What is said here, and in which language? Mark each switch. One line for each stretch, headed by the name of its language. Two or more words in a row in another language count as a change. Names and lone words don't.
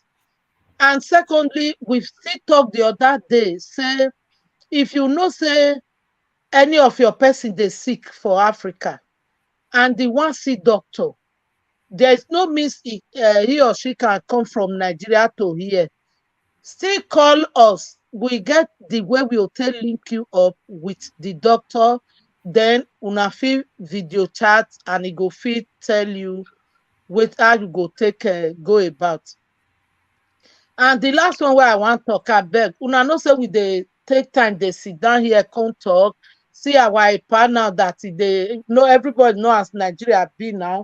Nigerian Pidgin: And secondly, we still talk the other day, say if you know say any of your person they sick for Africa and they want see doctor, there is no means he or she can come from Nigeria to here. Still call us. We get the way we will tell link you up with the doctor. Then una fit video chat and he go fit tell you with how you go take go about. And the last one where I want talk abeg, una know say we dey take time dey sit down here come talk, see our partner that they know everybody know as Nigeria be now.